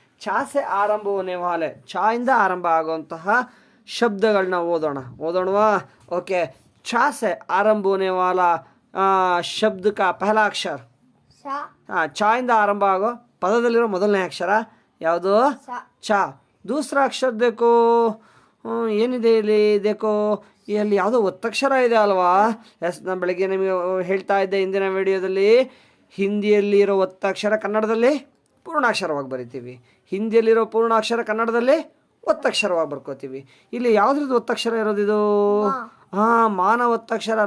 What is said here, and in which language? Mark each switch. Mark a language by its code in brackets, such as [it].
[kn] ಛಾ [hi] से ಆರಂಭ होने वाले, [kn] ಛಾ ಇಂದ ಆರಂಭ ಆಗುವಂತಹ ಶಬ್ದಗಳನ್ನ ಓದೋಣವಾ? [hi] ओके, ಛಾ से ಆರಂಭ होने वाला ಶಬ್ದ का पहला अक्षर, सा [kn] ಛಾ ಇಂದ ಆರಂಭ ಆಗೋ ಪದದಲ್ಲಿರೋ ಮೊದಲನೇ ಅಕ್ಷರ ಯಾವುದು? [hi] सा [kn] ಛಾ. [hi] दूसरा अक्षर देखो, [kn] ಏನಿದೆ ಇಲ್ಲಿ? देखो, ಇಲ್ಲಿ ಯಾವುದೋ ಒತ್ತಕ್ಷರ ಇದೆ ಅಲ್ವಾ? ಎಸ್, ನಾನು ಬೆಳಗ್ಗೆ ನಿಮಗೆ ಹೇಳ್ತಾ ಇದ್ದೆ ಹಿಂದಿನ ವಿಡಿಯೋದಲ್ಲಿ, ಹಿಂದಿಯಲ್ಲಿ ಇರೋ ಒತ್ತಕ್ಷರ ಕನ್ನಡದಲ್ಲಿ ಪೂರ್ಣಾಕ್ಷರವಾಗಿ ಬರಿತೀವಿ, ಹಿಂದಿಯಲ್ಲಿರೋ ಪೂರ್ಣಾಕ್ಷರ ಕನ್ನಡದಲ್ಲಿ ಒತ್ತಕ್ಷರವಾಗಿ ಬರ್ಕೋತೀವಿ. ಇಲ್ಲಿ ಯಾವುದ್ರದ್ದು ಒತ್ತಕ್ಷರ ಇರೋದಿದು? ಮಾನ ಒತ್ತಕ್ಷರ.